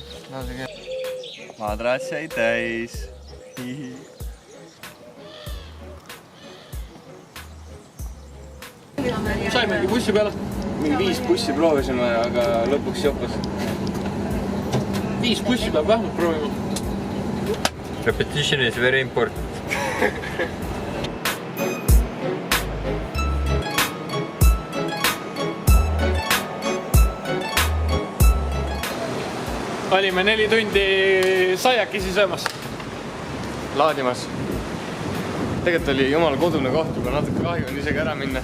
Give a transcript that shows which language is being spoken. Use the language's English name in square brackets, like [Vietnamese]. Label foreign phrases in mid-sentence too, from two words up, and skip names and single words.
[Estonian] Madrats jäi täis. Saimegi bussi peale. Mingi 5 bussi proovisime, aga lõpuks joppas. 5 bussi peab vähemalt proovima. [English] Repetition is very important. [Estonian] Olime 4 tundi saiakesi söömas. Laadimas. Tegelikult oli jumala kodune koht, juba natuke kahju on isegi ära minna.